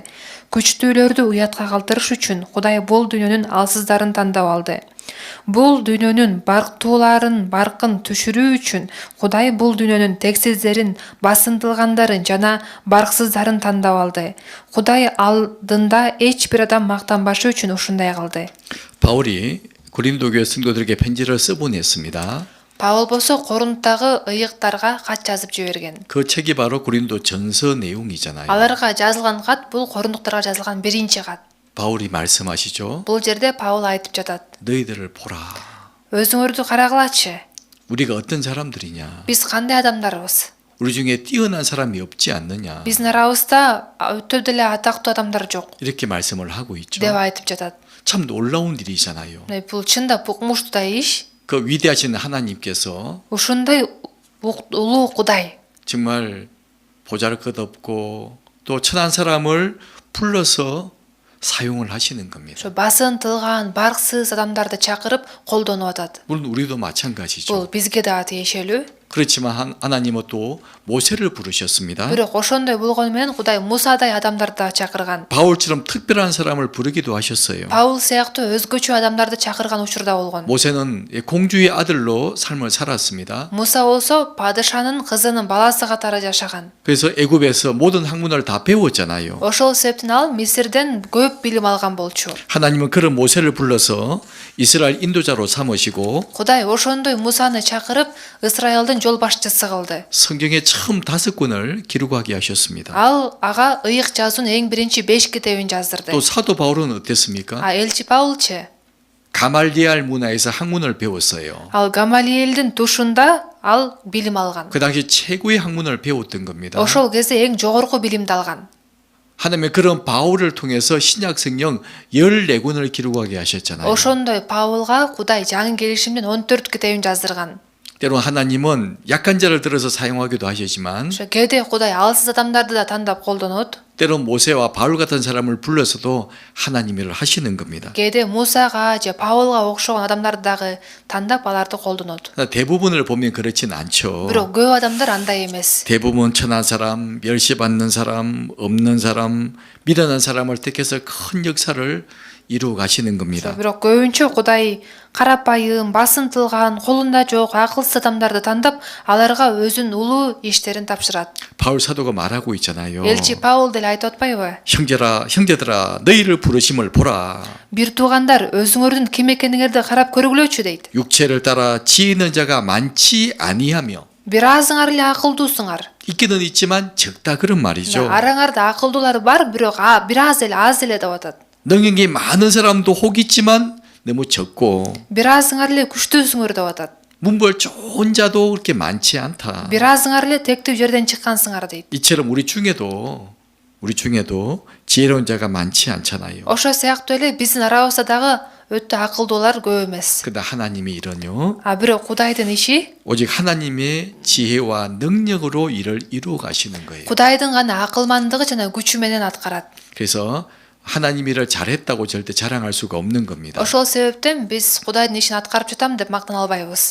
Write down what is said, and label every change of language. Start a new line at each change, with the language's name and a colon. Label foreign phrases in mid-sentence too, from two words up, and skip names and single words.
Kyrgyz: Күчтүүлөрдү уятка калтырыш үчүн Кудай бул дүйнөнүн алсыздарын тандап алды. Бул дүйнөнүн барктууларын баркын түшүрүү үчүн Кудай бул дүйнөнүн тексиздерин, басынтылгандарын жана барксыздарын тандап алды. Кудай алдында эч бир адам мактанбашы үчүн ушундай кылды.
Korean: 바울이 고린도 교회 성도들에게 편지를 써보냈습니다.
Kyrgyz: Паул болсо Корунттагы ыйыктарга кат жазып жиберген.
Korean: 그 책이 바로 고린도 전서 내용이잖아요.
Kyrgyz: Аларга жазылган кат бул Корунттарга жазылган биринчи кат.
Korean: 바울이 말씀하시죠.
Kyrgyz: Бул жерде Паул айтып жатат.
Korean: 너희들을 보라.
Kyrgyz: Өзүңөрдү карагылачы.
Korean: 우리가 어떤 사람들이냐?
Kyrgyz: Биз кандай адамдарбыз?
Korean: 우리 중에 뛰어난 사람이 없지 않느냐?
Kyrgyz: Биздин арабызда өтө деле атактуу адамдар жок
Korean: 이렇게 말씀을 하고 있죠.
Kyrgyz: деп айтып жатат.
Korean: 참 놀라운 일이잖아요.
Kyrgyz: Бул чындап укмуштуу иш.
Korean: 그 위대하신 하나님께서
Kyrgyz: Ушундай улуу Кудай
Korean: 정말 보잘것없고 또 천한 사람을 불러서 사용을 하시는 겁니다.
Kyrgyz: ошо басын тылган, барксыз адамдарды чакырып колдонуп атат.
Korean: 물론 우리도 마찬가지죠.
Kyrgyz: Бул бизге дагы тиешелүү.
Korean: 그렇지만 하나님은 또 모세를 부르셨습니다.
Kyrgyz: Бирок ошондой болгону менен Кудай Мусадай адамдарды да чакырган.
Korean: 바울처럼 특별한 사람을 부르기도 하셨어요.
Kyrgyz: Паул сыяктуу өзгөчө адамдарды чакырган учурда болгон.
Korean: 모세는 공주의 아들로 삶을 살았습니다.
Kyrgyz: Муса болсо падышанын кызынын баласы катары жашаган.
Korean: 그래서 애굽에서 모든 학문을 다 배웠잖아요.
Kyrgyz: Ошол себептен ал Мисирден көп билим алган болчу.
Korean: 하나님은 그런 모세를 불러서 이스라엘 인도자로 삼으시고
Kyrgyz: Кудай ошондой Мусаны чакырып, Исраилдин жол башчысы кылды.
Korean: 성경의 처음 5권을 기록하게 하셨습니다.
Kyrgyz: Ал ага ыйык жазуунун эң биринчи 5 китебин жаздырды.
Korean: 또 사도 바울은 어땠습니까?
Kyrgyz: Элчи Паулчы
Korean: 가말리알 문화에서 학문을 배웠어요.
Kyrgyz: ал Гамалиэлдин тушунда ал билим алган.
Korean: 그 당시 최고의 학문을 배웠던 겁니다.
Kyrgyz: Ошол кезде эң жогорку билимди алган.
Korean: 하나님의 그런 바울을 통해서 신약 성경 14권을 기록하게 하셨잖아요.
Kyrgyz: Ошондой Паулга Кудай жаңы келишимдин 14 китебин жаздырган.
Korean: 때론 하나님은 약한 자를 들어서 사용하기도 하시지만
Kyrgyz: Ошо кээде Кудай алсыз адамдарды да тандап колдонот.
Korean: 때론 모세와 바울 같은 사람을 불러서도 하나님 일을 하시는 겁니다.
Kyrgyz: Кээде Мусага же Паулга окшогон адамдарды дагы тандап аларды колдонот.
Korean: 대부분을 보면 그렇진 않죠.
Kyrgyz: Бирок көп адамдар андай эмес.
Korean: 대부분 천한 사람, 멸시받는 사람, 없는 사람, 미련한 사람을 택해서 큰 역사를 이루어 가시는 겁니다.
Kyrgyz: Бирок көбүнчө Кудай карапайым, басын тылган, колунда жок, акылсыз адамдарды тандап, аларга өзүнүн улуу иштерин тапшырат.
Korean: 바울 사도가 말하고 있잖아요.
Kyrgyz: Элчи Паул деле айтып атпайбы?
Korean: 형제들아, 너희를 부르심을 보라.
Kyrgyz: Бир туугандар, өзүңөрдүн ким экениңерди карап көргүлөчү дейт.
Korean: 육체를 따라 지혜는 자가 많지 아니하며
Kyrgyz: Бир азыңар эле акылдуусуңар.
Korean: 있기는 있지만 적다 그런 말이죠.
Kyrgyz: Араңарда акылдуулар бар, бирок бир аз эле деп атат.
Korean: 능력이 많은 사람도 혹 있지만 너무 적고
Kyrgyz: Бир азыңар эле күчтүүсүңөр деп атат.
Korean: 문벌 좋은 자도 그렇게 많지 않다.
Kyrgyz: Бир азыңар эле тектүү жерден чыккансыңар дейт.
Korean: 이처럼 우리 중에도 지혜로운 자가 많지 않잖아요.
Kyrgyz: Ошо сыяктуу эле биздин арабызда дагы өтө акылдуулар көп эмес.
Korean: 그러나 하나님이 이러뇨.
Kyrgyz: Бирок Кудайдын иши
Korean: 오직 하나님의 지혜와 능력으로 일을 이루어 가시는 거예요.
Kyrgyz: Кудайдын гана акылмандыгы жана күчү менен аткарат.
Korean: 그래서 하나님 일을 잘했다고 절대 자랑할 수가 없는 겁니다.
Kyrgyz: Ошол себептен биз Кудайдын ишин аткарып жатам деп мактана албайбыз.